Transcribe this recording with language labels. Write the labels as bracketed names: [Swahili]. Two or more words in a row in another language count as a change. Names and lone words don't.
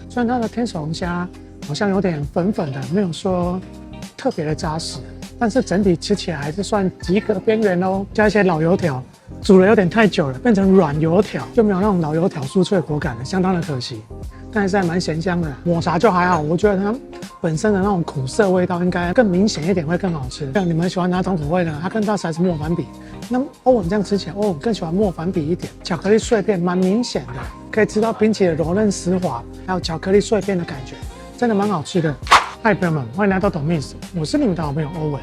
[Chinese] 雖然它的天使龍蝦好像有點粉粉的，沒有說特別的扎實，但是整體吃起來還是算及格邊緣哦。加一些老油條，煮了有點太久了，變成軟油條，就沒有那種老油條酥脆的口感了，相當的可惜。但是還蠻鹹香的，抹茶就還好，我覺得它本身的那種苦澀味道應該更明顯一點，會更好吃。像你們喜歡哪種口味呢？它跟大師還是莫凡比？那歐文這樣吃起來，歐文更喜歡莫凡比一點。巧克力碎片蠻明顯的，可以吃到冰淇淋柔嫩絲滑，還有巧克力碎片的感覺，真的蠻好吃的。嗨，朋友們，歡迎來到懂 Miss， 我是你們的好朋友歐文。